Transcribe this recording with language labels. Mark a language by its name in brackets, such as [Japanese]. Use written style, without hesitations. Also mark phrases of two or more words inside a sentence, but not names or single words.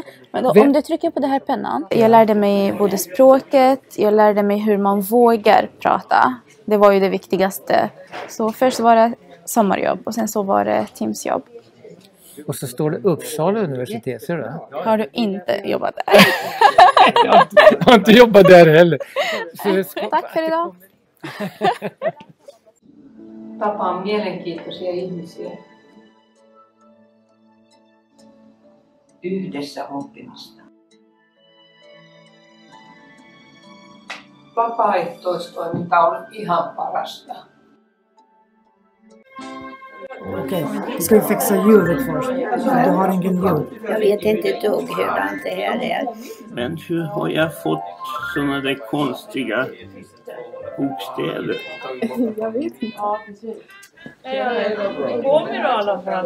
[Swedish] Men då, om du trycker på den här pennan. Jag lärde mig både språket, jag lärde mig hur man vågar prata. Det var ju det viktigaste. Så först var det sommarjobb och sen så var det Teamsjobb. Och så står det Uppsala universitet, ser du det? Har du inte jobbat där? Jag har inte jobbat där heller. Tack för idag. [Finnish] Tapaan mielenkiintoisia ihmisiä. Yhdessä oppimista. Vapaaehtoistoiminta on ihan parasta. [Swedish] Okej, ska vi fixa ljudet först? Du har ingen ljud. Jag vet inte ett dugg hur det här är. Men hur har jag fått såna där konstiga bokstäver? Jag vet inte. Ja, precis. Kommer i alla fall.